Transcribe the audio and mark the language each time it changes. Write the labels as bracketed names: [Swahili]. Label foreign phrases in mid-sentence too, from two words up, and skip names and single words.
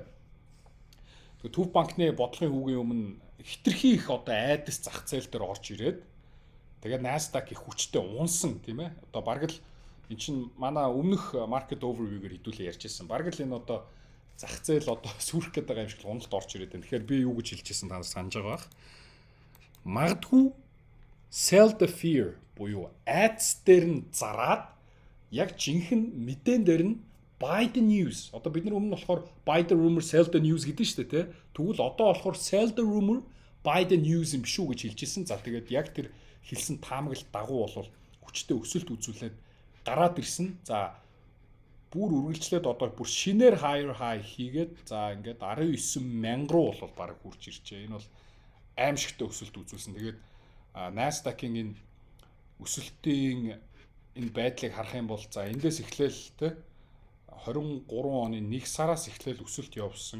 [Mongolian] Төв банкны бодлогын хүүгийн өмнө хитрхи их одоо айдас зах зээл дээр орж ирээд тэгээд Nasdaq их хүчтэй унсан тийм ээ. Одоо бараг л эн чинь манай өмнөх [English] market overview- [Mongolian] гээр хэдүүлээ ярьжсэн. Бараг л энэ одоо зах зээл одоо сүрэх гээд байгаа юм шиг уналт орж ирээд байна. Тэгэхээр би юу гэж хэлчихсэн та нар санаж байгаа бах. Магадгүй [English] sell the fear [Mongolian] буюу айдас дээр нь зараад яг жинхэнэ мэдэн дээр нь [English] buy the news. [Mongolian] Одоо бид нар өмнө болохоор [English] buy the rumor, sell the news [Mongolian] гэдэг нь шүү дээ, тэ. Тэгвэл одоо болохоор [English] sell the rumor, buy the news [Mongolian] юм шүү гэж хэлжсэн. За тэгээд яг тэр хэлсэн таамаглалт дагуу бол хүчтэй өсөлт үзүүлээд гараад ирсэн. За бүр үргэлжлээд одоо бүр шинээр [English] higher high [Mongolian] хийгээд за ингээд 19,000 руу бол баг хурж иржээ. Энэ бол аимшигтай өсөлт үзүүлсэн. Тэгээд Nasdaq-ийн энэ өсөлтийн энэ байдлыг харах юм бол за эндээс эхлээл тэ 23 оны 1 сараас эхлээл өсөлт явсан.